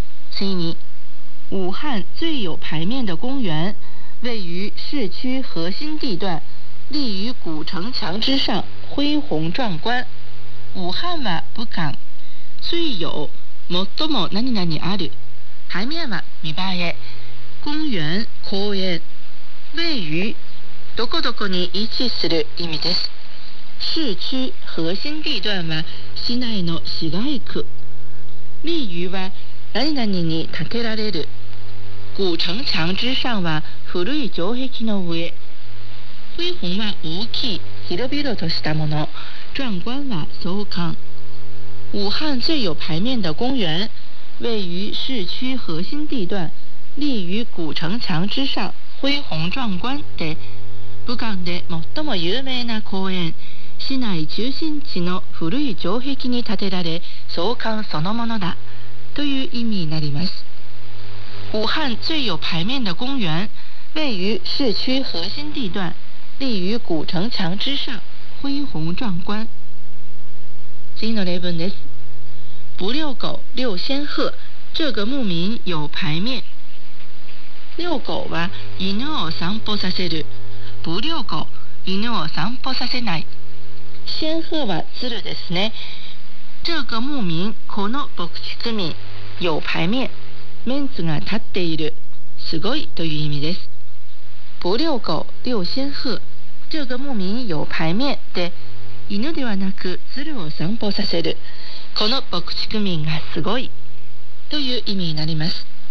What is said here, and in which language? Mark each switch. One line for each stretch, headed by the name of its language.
Japanese: 次に、
Chinese: 武汉最有排面的公园位于市区核心地段，立于古城墙之上，恢宏壮观。
Japanese: 武汉は武漢、最有、最も何々ある。排面は見栄え、公園、公園。位于、どこどこに位置する意味です。市区核心地段は市内の市街区。立于は何々に建てられる。古城墙之上は古い城壁の上。恢宏は大きい、広々としたもの。壮观は壮観。
Chinese: 武汉最有排面的公园位于市区核心地段，立于古城墙之上，恢宏壮观
Japanese: で、武漢で最も有名な公園、市内中心地の古い城壁に建てられ、壮観そのものだ、という意味になります。
Chinese: 武汉最有牌面的公园，位于市区核心地段，立于古城墙之上，恢宏壮观。
Japanese: 次の例文です。
Chinese: 不遛狗，遛仙鹤，这个牧民有牌面。
Japanese: 遛狗は犬を散歩させる。不遛狗，犬を散歩させない。仙鹤は鶴ですね。
Chinese: 这个牧民，
Japanese: この牧畜民，有牌面。メンツが立っている。すごいという意味です。
Chinese: 不遛狗，遛仙鹤。这个牧民有牌面
Japanese: で、犬ではなく鶴を散歩させる。この牧畜民がすごい。という意味になります。